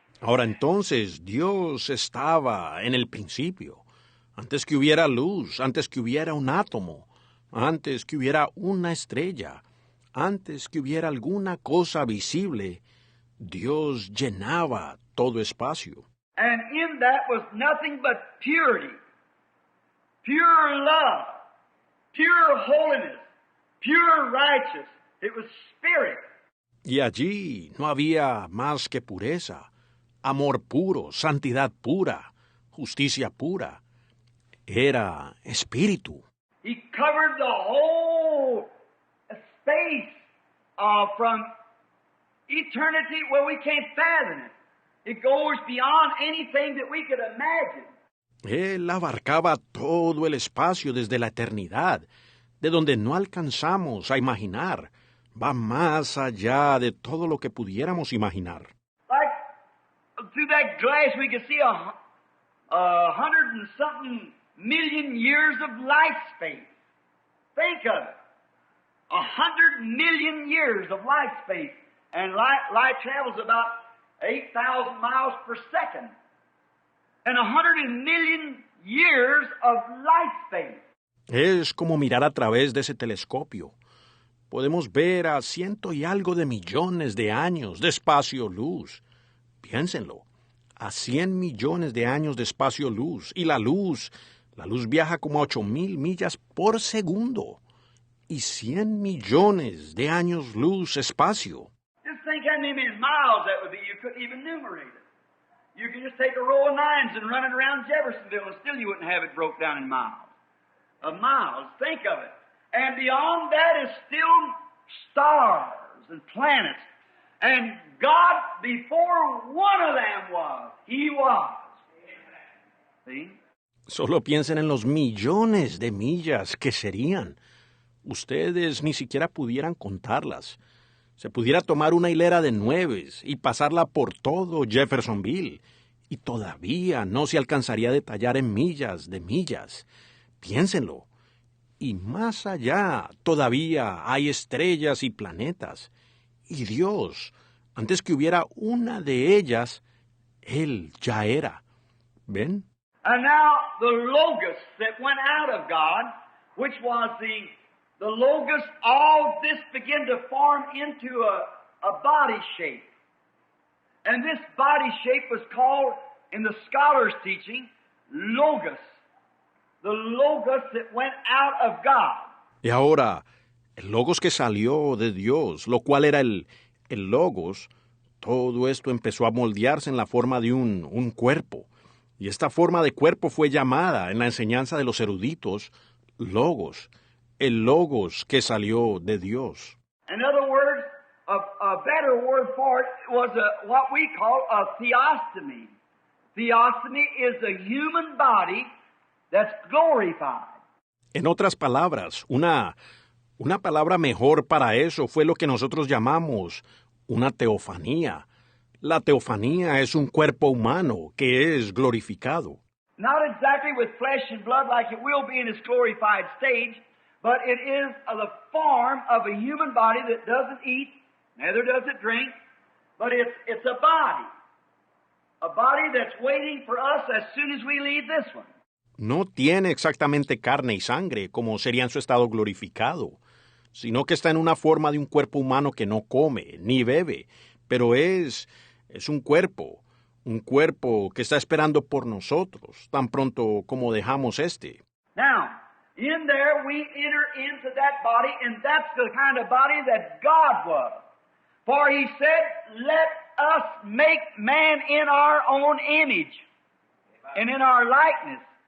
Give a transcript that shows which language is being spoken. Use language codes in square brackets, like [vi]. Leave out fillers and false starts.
[es] Ahora entonces, Dios estaba en el principio, antes que hubiera luz, antes que hubiera un átomo, antes que hubiera una estrella, antes que hubiera alguna cosa visible, Dios llenaba todo espacio. [en] And in that was nothing but purity, pure love, pure holiness, pure righteousness. It was spirit. [es] Y allí no había más que pureza, amor puro, santidad pura, justicia pura. Era espíritu. [en] He covered the whole space from eternity where we can't fathom it. It goes beyond anything that we could imagine. [es] Él abarcaba todo el espacio desde la eternidad, de donde no alcanzamos a imaginar. Va más allá de todo lo que pudiéramos imaginar. [en] Like through that glass we could see a 100 and something million years of light space. Think of it. 100 million years of light space. And light travels about 8,000 miles per second. And 100 million years of light space. [es] Es como mirar a través de ese telescopio. Podemos ver a 100 y algo de millones de años de espacio-luz. Piénsenlo, a 100 millones de años de espacio-luz. Y la luz viaja como a 8,000 millas por segundo. Y 100 millones de años luz espacio. [en] Just think how many miles that would be. You couldn't even enumerate it. You could just take a row of nines and run it around Jeffersonville and still you wouldn't have it broke down in miles. Of miles. Think of it. And beyond that is still stars and planets. And God, before one of them was, He was. See? [es] Solo piensen en los millones de millas que serían. Ustedes ni siquiera pudieran contarlas. Se pudiera tomar una hilera de 9 y pasarla por todo Jeffersonville. Y todavía no se alcanzaría a detallar en millas de millas. Piénsenlo. Y más allá todavía hay estrellas y planetas. Y Dios, antes que hubiera una de ellas, Él ya era. ¿Ven? [en] And now the Logos that went out of God, which was the Logos, all this began to form into a body shape. And this body shape was called, in the scholars' teaching, Logos. The Logos that went out of God. [es] Y ahora, el Logos que salió de Dios, lo cual era el Logos, todo esto empezó a moldearse en la forma de un cuerpo. Y esta forma de cuerpo fue llamada en la enseñanza de los eruditos Logos, el Logos que salió de Dios. [en] In other words, a better word for it was what we call a theostomy. Theostomy is a human body that's glorified. [es] En otras palabras, una palabra mejor para eso fue lo que nosotros llamamos una teofanía. La teofanía es un cuerpo humano que es glorificado. [en] Not exactly with flesh and blood like it will be in its glorified stage, but it is the form of a human body that doesn't eat, neither does it drink, but it's a body. A body that's waiting for us as soon as we leave this one. [es] No tiene exactamente carne y sangre, como sería en su estado glorificado, sino que está en una forma de un cuerpo humano que no come ni bebe, pero es un cuerpo que está esperando por nosotros, tan pronto como dejamos este. [en] Now, in there we enter into that body, and that's the kind of body that God was. For He said, let us make man in our own image and in our likeness.